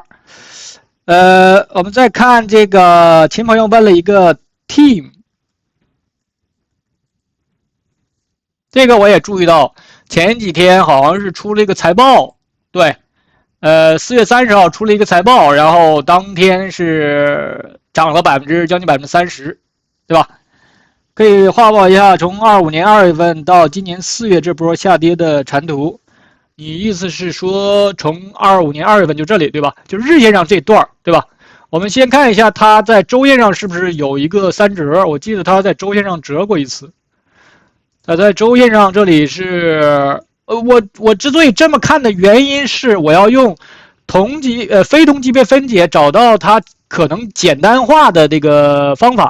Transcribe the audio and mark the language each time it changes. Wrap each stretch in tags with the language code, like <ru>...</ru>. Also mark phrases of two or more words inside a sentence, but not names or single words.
<zh>我們再看這個秦朋友問了一個 team， 這個我也注意到，前幾天好像是出了一個財報，對。4月30號出了一個財報，然後當天是漲了將近30%，對吧？可以畫報一下從25年2月份到今年4月這波下跌的產圖。你意思是說從25年2月份就這裡，對吧？就日線上這段，對吧？我們先看一下它在周線上是不是有一個3折，我記得它在周線上折過一次。它在周線上這裡是。我之所以這麼看的原因是，我要用非同級別分解找到它可能簡單化的這個方法。</zh>